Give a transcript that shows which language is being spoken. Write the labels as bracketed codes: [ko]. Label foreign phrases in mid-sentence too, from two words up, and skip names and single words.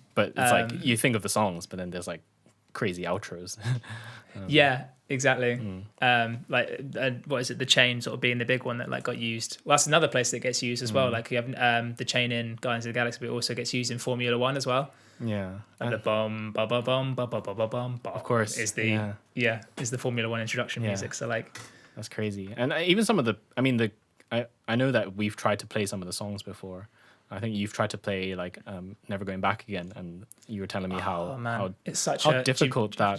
[en] but it's like you think of the songs, but then there's like crazy outros. Yeah, exactly. Like what is it? The chain sort of being the big one that like got used. Well, that's another place that gets used as well. Like you have the chain in Guardians of the Galaxy, but it also gets used in Formula One as well. Yeah, And the bum ba ba bum ba ba ba ba bum. Of course, is the is the Formula One introduction music. So like that's crazy. And even some of I know that we've tried to play some of the songs before. I think you've tried to play like Never Going Back Again, and you were telling me how it's such how difficult that.